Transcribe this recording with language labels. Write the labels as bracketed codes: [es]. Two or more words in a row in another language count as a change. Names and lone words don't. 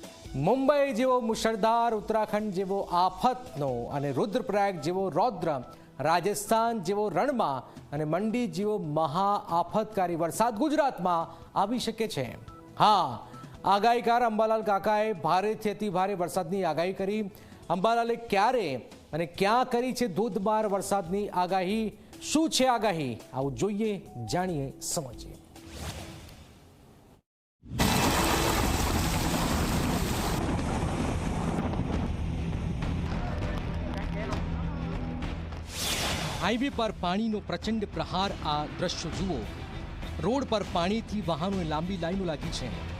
[gu] મુંબઈ જેવો મુશળધાર, ઉત્તરાખંડ જેવો આફતનો અને રુદ્રપ્રયાગ જેવો રૌદ્ર, રાજસ્થાન જેવો રણમાં અને મંડી જેવો મહા આફતકારી વરસાદ ગુજરાતમાં આવી શકે છે। હા, આગાહીકાર અંબાલાલ કાકાએ ભારેથી અતિ ભારે વરસાદની આગાહી કરી। અંબાલાલે ક્યારે અને ક્યાં કરી છે ધોધમાર વરસાદની આગાહી? શું છે આગાહી? આવું જોઈએ, જાણીએ, સમજીએ। [hi] हाईवे पर पानी प्रचंड प्रहार। [gu] આ દૃશ્ય જુઓ, રોડ પર પાણી થી વાહનો લાંબી લાઇનો લગી હૈ।